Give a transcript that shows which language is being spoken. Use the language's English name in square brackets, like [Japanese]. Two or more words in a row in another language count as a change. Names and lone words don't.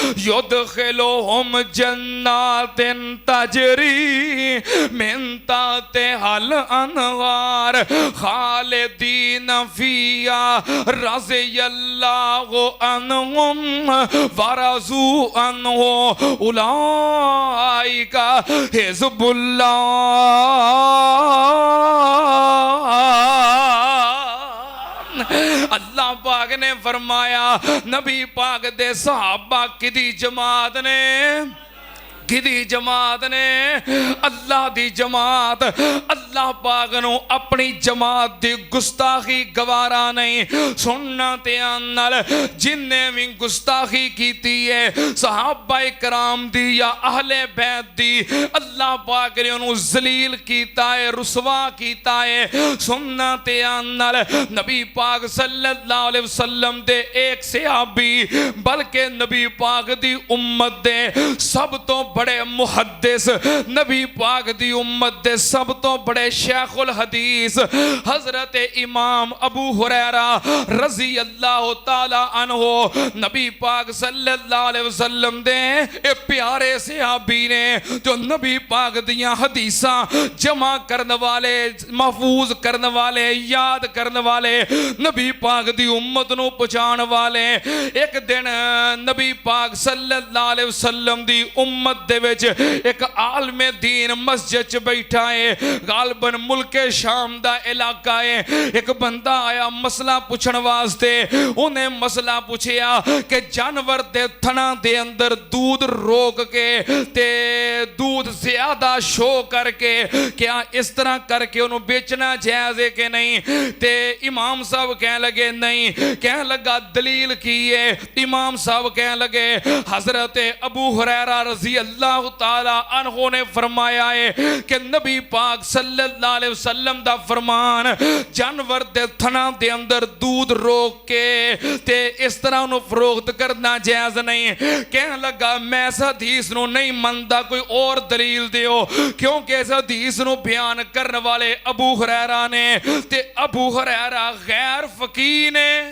[Arabic] يدخلهم جنات تجري من تحتها الأنهار خالدين فيها رضي الله عنهم ورضوا عنه أولئك حزب الله. [Punjabi] اللہ پاک نے فرمایا نبی پاک دے صحابہ کِدی جماعت نے، کِدی جماعت نے? اللہ دی جماعت. اللہ پاک نوں اپنی جماعت دی گستاخی گوارا نہیں. سننا دھیان نال، جنّے بھی گستاخی کیتی ہے صحابہ کرام دی یا اہلِ بیت دی، اللہ پاک نے اونہاں نے ذلیل کیتا ہے، رسوا کیتا ہے. سننا دھیان نال، نبی پاک [Arabic] صلی اللہ علیہ وسلم [Punjabi] دے اک صحابی بلکہ نبی پاک دی امت دے سب توں وڈے محدث، نبی پاک دی امت دے سب توں وڈے شیخ الحدیث حضرت امام ابو ہریرہ [Arabic] رضی اللہ تعالیٰ عنہ [Punjabi] نبی پاک [Arabic] صلی اللہ علیہ وسلم [Punjabi] دے اے پیارے صحابی نے جو نبی پاک دیاں حدیثاں جمع کرن والے، محفوظ کرن والے، یاد کرن والے، نبی پاک دی امت نوں پہنچان والے. اک دن نبی پاک [Arabic] صلی اللہ علیہ وسلم [Punjabi] دی امت دے وچ اک عالمِ دین مسجد چ بیٹھا ہے، غالباً ملکِ شام دا علاقہ ہے. اک بندہ آیا مسئلہ پچھن واسطے. اونہے مسئلہ پچھیا کہ جانور دے تھناں دے اندر دودھ روک کے تے دودھ زیادہ شو کر کے کیا اس طرح کر کے اونہاں نے ویچنا جائز ہے کہ نہیں? تے امام صاحب کہن لگے نہیں۔ کہن لگا دلیل کی ہے? امام صاحب کہن لگے حضرت ابو ہریرہ [Arabic] رضی اللہ تعالیٰ عنہ [Punjabi] نے فرمایا ہے کہ نبی پاک [Arabic] صلی اللہ علیہ وسلم [Punjabi] دا فرمان جانور دے تھناں دے اندر دودھ روک کے تے اس طرح اونہاں نے فروخت کرنا جائز نہیں. کہن لگا میں اس حدیث نوں نہیں مندا، کوئی ہور دلیل دیو، کیونکہ اس حدیث نوں بیان کرن والے ابو ہریرہ نے تے ابو ہریرہ غیر فقیہ نے.